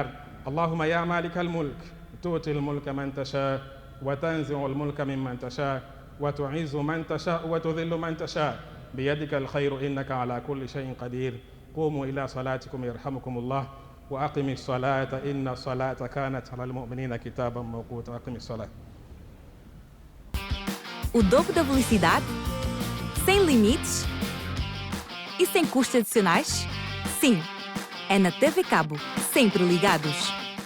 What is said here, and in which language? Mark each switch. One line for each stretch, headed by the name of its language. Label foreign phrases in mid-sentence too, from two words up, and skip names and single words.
Arabic: اللهم يا مالك الملك تؤتي الملك من تشاء وتنزع الملك ممن تشاء وتعز من تشاء وتذل من تشاء بيدك الخير إنك على كل شيء قدير. قوموا إلى صلاتكم يرحمكم الله وأقم الصلاة إن الصلاة كانت على المؤمنين كتابا موقوتا. أقم الصلاة.
Portuguese: O dobro da velocidade? Sem limites? E sem custos adicionais? Sim, é na TV Cabo, sempre ligados.